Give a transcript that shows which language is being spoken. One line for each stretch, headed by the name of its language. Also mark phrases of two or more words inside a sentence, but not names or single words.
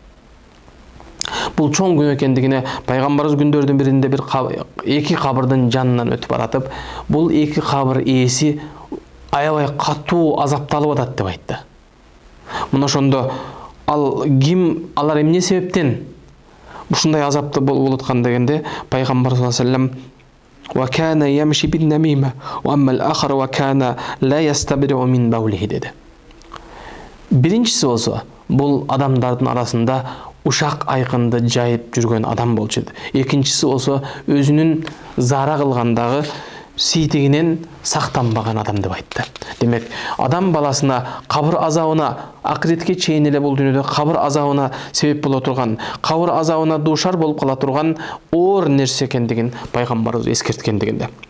Kyrgyz: Бул чоң күнөө экендигине Пайгамбарыбыз күндөрдүн биринде бир эки кабырдын жанынан өтүп баратып, бул эки кабыр ээси аябай катуу азапталып атат деп айтты. Мына ошондо алар эмне себептен ушундай азапты болуп аткан дегенде Пайгамбар
Arabic: صلى الله عليه وسلم وكان يمشي بالنميمة وأما الآخر وكان لا يستبرئ من بوله
Kyrgyz: деди. Биринчиси болсо бул адамдардын арасында ушак айкынды жайып жүргөн адам болчу. Экинчиси болсо өзүнүн зара кылгандагы сийтигинен сактанбаган адам деп айтты. Демек, адам баласына кабыр азабына акыретке чейин эле бул дүйнөдө кабыр азабына себеп боло турган, кабыр азабына дуушар болуп кала турган оор нерсе экендигин Пайгамбарыбыз эскерткендигинде.